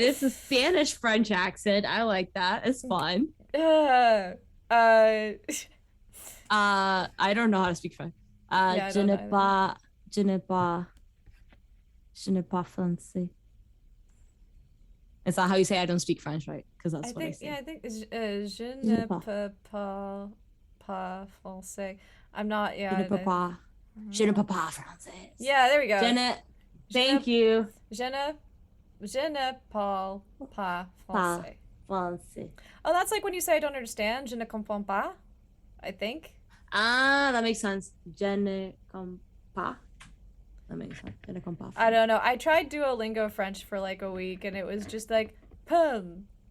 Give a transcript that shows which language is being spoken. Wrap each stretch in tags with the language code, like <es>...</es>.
<en>It's a Spanish French accent. I like that. It's fun. I don't know how to speak French.</en> <fr>Je ne pas français.</fr> <en>Is that how you say I don't speak French, right? Because that's what I say. Yeah, I think</en> <fr>je ne peux pas français.</fr> <en>I'm not, yeah.</en> <fr>Je ne peux pas français.</fr> <en>Yeah, there we go. Thank you.</en> <fr>Je ne parle pas français.</fr> <en>Oh, that's like when you say I don't understand.</en> <fr>Je ne comprends pas,</fr> <en>I think. That makes sense.</en> <fr>Je ne comprends pas.</fr> <en>That makes sense.</en> <fr>Je ne comprends pas.</fr> <en>I don't know. I tried Duolingo French for like a week, and it was just like, pum.</en>